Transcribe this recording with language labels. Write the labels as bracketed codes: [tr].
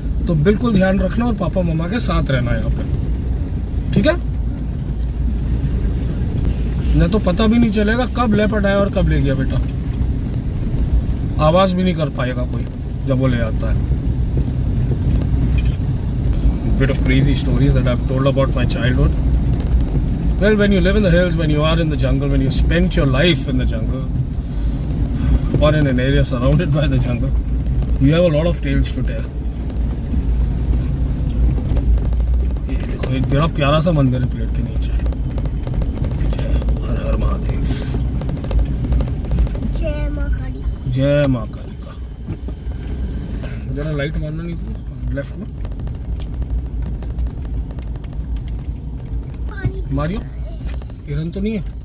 [hi] तो बिल्कुल ध्यान रखना और पापा मम्मा के साथ रहना यहाँ पे, ठीक है? नहीं तो पता भी नहीं चलेगा कब लेपर्ड आया और कब ले गया बेटा। आवाज भी नहीं कर पाएगा कोई जब वो ले आता है। [en] Bit of crazy stories that I've told about my childhood. Well, when you live in the hills, when you are in the jungle, when you spend your life in the jungle or in an area surrounded by the jungle, you have a lot of tales to tell. [hi] ये देखो एक बड़ा प्यारा सा मंदिर है पेड़ के नीचे। जय हर हर महादेव। जय माँ काली। जय माँ काली का। जरा लाइट मारना नहीं तो लेफ्ट में मारियो, हिरन तो नहीं है?